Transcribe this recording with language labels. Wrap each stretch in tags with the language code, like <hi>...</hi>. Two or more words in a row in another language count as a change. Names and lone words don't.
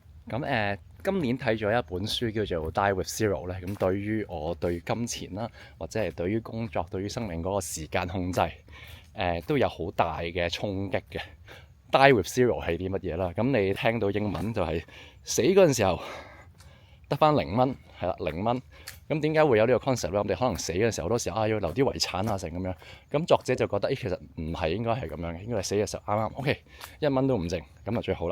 <yue>今年睇咗一本書叫做《Die with Zero》咧，咁對於我對金錢啦，或者係對於工作、對於生命嗰個時間控制，都有好大嘅衝擊嘅。Die with Zero 係啲乜嘢啦？咁你聽到英文就係死嗰陣時候得返0蚊，係啦0蚊。咁點解會有呢個 concept 咧？我哋可能死嘅時候好多時候要留啲遺產啊成咁樣。咁作者就覺得其實唔係應該係咁樣嘅，應該係死嘅時候啱啱 OK 1蚊都唔剩，咁就最好啦。</yue>